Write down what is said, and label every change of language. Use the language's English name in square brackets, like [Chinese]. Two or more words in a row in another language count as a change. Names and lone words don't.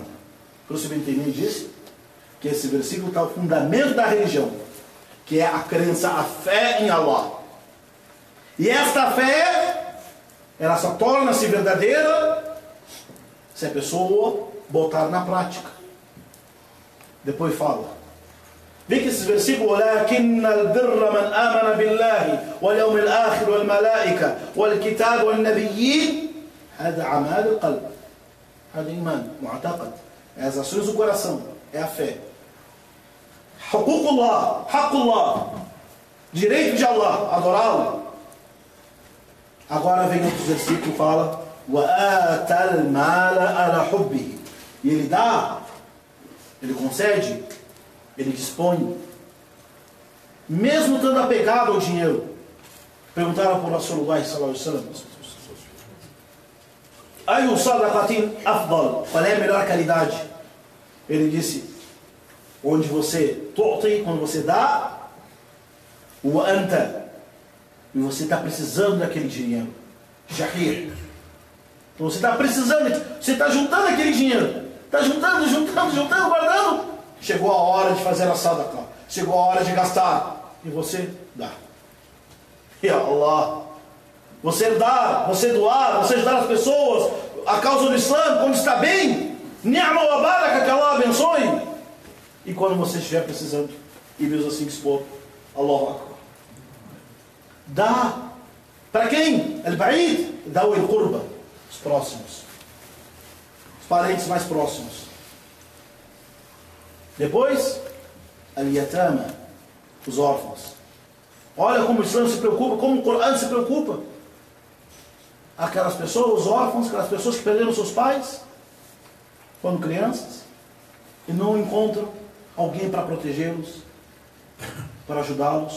[Portuguese] Por isso, Ibn Taymiyyah disse que esse versículo está o fundamento da religião, que é a crença, a fé em Allah. E esta fé, ela só torna-se verdadeira se a pessoa botar na prática. Depois fala. Vê que esses versículos: [Arabic] "ولكن البر من آمن بالله واليوم الآخر والملائكة والكتاب والنبيين، هذا عمل القلب، هذا إيمان، معتقد." [Portuguese] É as ações do coração, é a fé. [Arabic] حقوق الله، حق الله, [Portuguese] direito de Allah, adorá-lo. Agora vem outro versículo que fala: [Arabic] "وآتى المال على حبه", [Portuguese] E Ele dá, Ele concede, Ele dispõe. Mesmo estando apegado ao dinheiro. Perguntaram por [Arabic] رسول الله صلى الله عليه وسلم: أي صدقة أفضل, [Portuguese] qual é a melhor caridade? Ele disse: onde você tu'ti, quando você dá, [Arabic] وأنت, [Portuguese] e você está precisando daquele dinheiro. Jahir. Então você está precisando, você está juntando aquele dinheiro, está juntando, guardando. Chegou a hora de fazer a sadaqa, chegou a hora de gastar, e você dá. [Arabic] يا الله, [Portuguese] você dá, você doar, você ajudar as pessoas, a causa do Islã, quando está bem, [Arabic] نعمة وبركة, [Portuguese] que Allah abençoe. E quando você estiver precisando, e Deus assim dispor, [Arabic] الله أكبر. [Portuguese] Dá. Para quem? Al-Ba'id, dá o al-Qurba, os próximos, os parentes mais próximos. Depois, Al-Yatama, os órfãos. Olha como o Islã se preocupa, como o Corão se preocupa. Aquelas pessoas, os órfãos, aquelas pessoas que perderam seus pais quando crianças e não encontram alguém para protegê-los, para ajudá-los.